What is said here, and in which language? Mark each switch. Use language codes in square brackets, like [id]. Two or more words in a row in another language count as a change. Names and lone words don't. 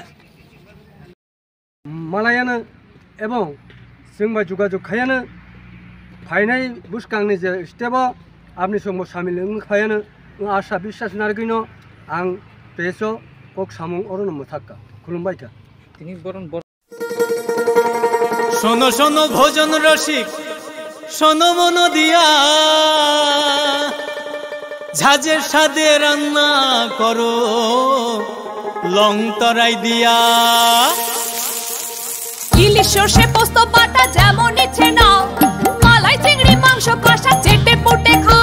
[brx] मालायानो एवं जोंबा जुगाजुग खायानो फायनाय बुसकांनि जे स्टेपा आपनि संबो सामिल खायानो आशा विश्वास नारगैनो आं पेसो कक सामुं अरन मुथाक्का खुलुमबाय था [bn] তিনি বরণ শোনো শোনো ভোজন রসিক শোনো মন দিয়া ঝাঁঝের স্বাদে রান্না করো লং তরাই দিয়া ইলিশ সর্ষে পোস্ত বাটা যেমন ইচ্ছে নাও মালাই চিংড়ি মাংস কষা চেটে পুটে খাও